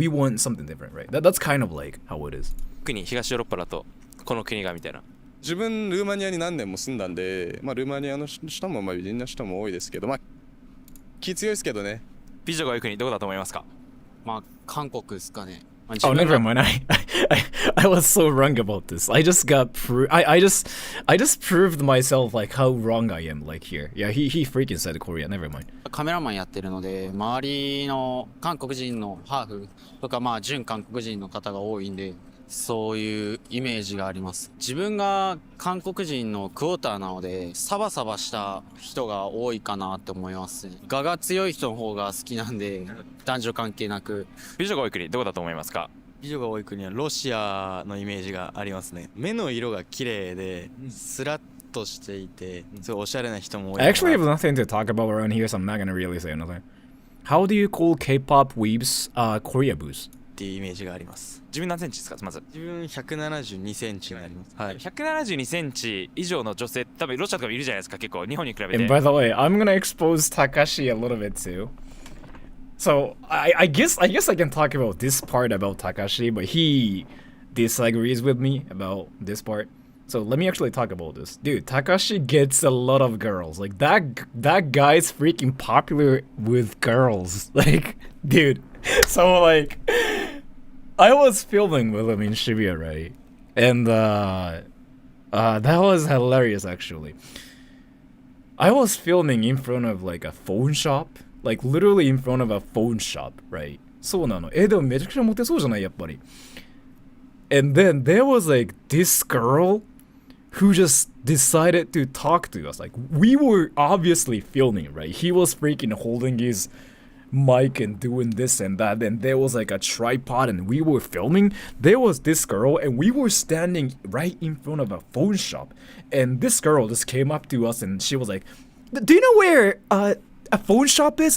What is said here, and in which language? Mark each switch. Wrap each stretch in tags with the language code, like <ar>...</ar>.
<en>We want something different, right? That's kind of like how it is.</en> <ja>特に東ヨーロッパだとこの国がみたいな。自分ルーマニアに何年も住んだんで、まあルーマニアの人もまあ美人な人も多いですけど、まあ気強いですけどね。美女が多い国どこだと思いますか？まあ韓国ですかね。まあ</ja> <en>Oh,</en> <ja>自分</ja> <en>never</en> <ja>が</ja> <en>mind. I was so wrong about this. I just got I just proved myself like how wrong I am. Like here, yeah. He freaking said Korea. Never mind.</en> <ja>カメラマンやってるので、周りの韓国人のハーフとかまあ純韓国人の方が多いんで、そういうイメージがあります。自分が韓国人のクォーターなので、サバサバした人が多いかなって思いますね。我が強い人の方が好きなんで、男女関係なく。美女が多い国どこだと思いますか？美女が多い国はロシアのイメージがありますね。目の色が綺麗でスラッとしていて、すごいおしゃれな人も多い。</ja> <en>I actually have nothing to talk about around here, so I'm not gonna really say anything. How do you call K-pop weebs Korea boos?</en> <ja>っていうイメージがあります。自分何センチですか？まず自分172センチになります。はい。 172センチ以上の女性、多分ロシアとかもいるじゃないですか、結構日本に比べて。</ja> <en>And by the way, I'm gonna expose Takashi a little bit too. So I guess I can talk about this part about Takashi, but he disagrees with me about this part. So let me actually talk about this. Dude, Takashi gets a lot of girls. Like that guy's freaking popular with girls. Like, dude. So like I was filming with him in Shibuya, right? And that was hilarious actually. I was filming in front of like a phone shop. Like literally in front of a phone shop, right?</en> <ja>そうなの。でもめちゃくちゃモテそうじゃないやっぱり。</ja> <en>And then there was like this girl who just decided to talk to us. Like we were obviously filming, right? He was freaking holding his mic and doing this and that, and there was like a tripod and we were filming. There was this girl and we were standing right in front of a phone shop, and this girl just came up to us and she was like, do you know where a phone shop is?</en>